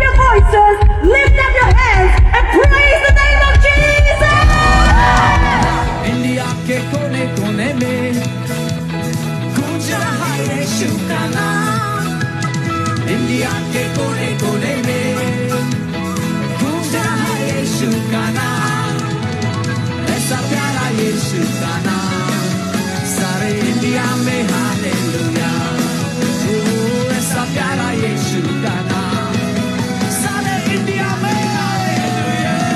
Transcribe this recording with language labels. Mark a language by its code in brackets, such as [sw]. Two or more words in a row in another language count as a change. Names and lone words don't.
[en] voices, lift up your hands and praise the name of Jesus. [hi] India के कोने कोने में गूंजा है Yeshu का नाम. India के कोने कोने में गूंजा है Yeshu का नाम. ऐसा प्यारा Yeshu का नाम. Sare India mein hallelujah. Oh, ऐसा प्यारा Yeshu का नाम. Sare India mein hallelujah.